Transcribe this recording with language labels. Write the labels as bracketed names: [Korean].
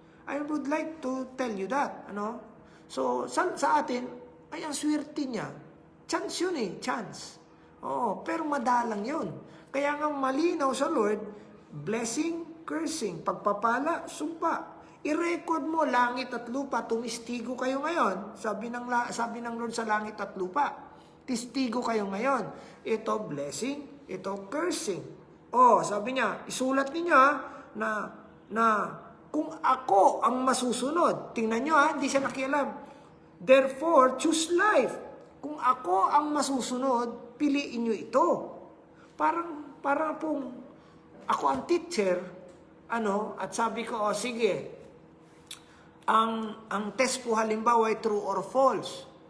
[English] I would like to tell you that. [Filipino] So, sa atin, ay ang swerte niya. Chance yun chance. Pero madalang yun. Kaya nga malinaw sa Lord, blessing, cursing, pagpapala, sumpa. I-record mo, langit at lupa, tumistigo kayo ngayon. Sabi ng Lord sa langit at lupa, tistigo kayo ngayon. Ito blessing, ito cursing. Sabi niya, isulat niyo na kung ako ang masusunod, tingnan niyo hindi siya nakialam. [English] Therefore, choose life. [Filipino] Kung ako ang masusunod, piliin niyo ito. Parang pong ako ang teacher, at sabi ko, sige, ang test po halimbawa ay [English] true or false.